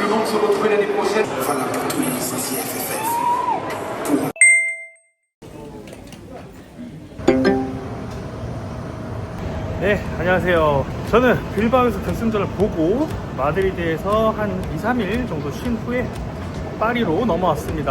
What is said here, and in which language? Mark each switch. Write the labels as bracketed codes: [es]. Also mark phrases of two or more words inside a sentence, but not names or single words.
[fr] se retrouver l'année prochaine. Voilà pour tous les licenciés FFF. [ko] 네, 안녕하세요. 저는 빌바오에서 결승전을 보고 마드리드에서 한 2-3일 정도 쉰 후에 파리로 넘어왔습니다.